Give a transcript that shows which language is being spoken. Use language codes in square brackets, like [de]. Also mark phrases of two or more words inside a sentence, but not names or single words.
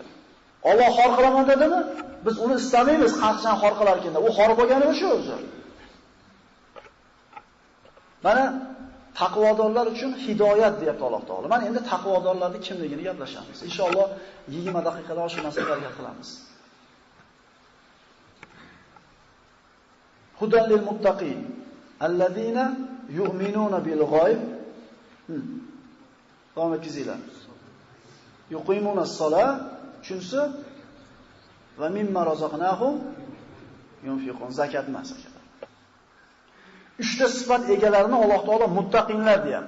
[uz] Alloh xor qilaman dedimi? Biz uni istamaymiz, qancha xor qilar ekan. U xor bo'lgani o'sha o'zi. Mana taqvodorlar uchun hidoyat deyapti Alloh taolo. Mana endi taqvodorlarning kimligini gaplashamiz. Inshaalloh 20 daqiqada shu masalalarga qilamiz. [ar] هدى للمتقين الذين يؤمنون بالغيب. [uz] Davom etkizinglar. [ar] يقيمون الصلاة, chunsi ومما رزقناهم ينفقون. [uz] Zakat emas. 3 ta sifat egalarini Alloh taolo muttaqinlar deyapti.